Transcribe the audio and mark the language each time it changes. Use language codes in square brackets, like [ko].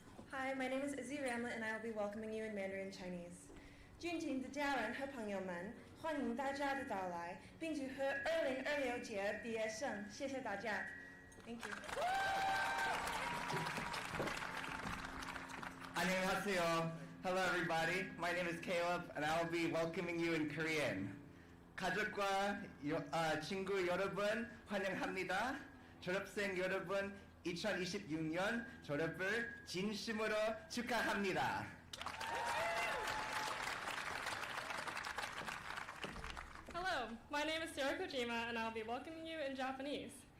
[en] Hi, my name is Izzy Ramlet, and I will be welcoming you in Mandarin Chinese. [zh] 尊敬的家人和朋友们，欢迎大家的到来，并祝贺2026届毕业生，谢谢大家。 [en] Thank you. [ko] 안녕하세요. [en] Hello everybody. My name is Caleb and I will be welcoming you in Korean. [ko] 가족과 친구 여러분 환영합니다. 졸업생 여러분 2026년 졸업을 진심으로 축하합니다. [en] Hello, my name is Sarah Kojima and I'll be welcoming you in Japanese.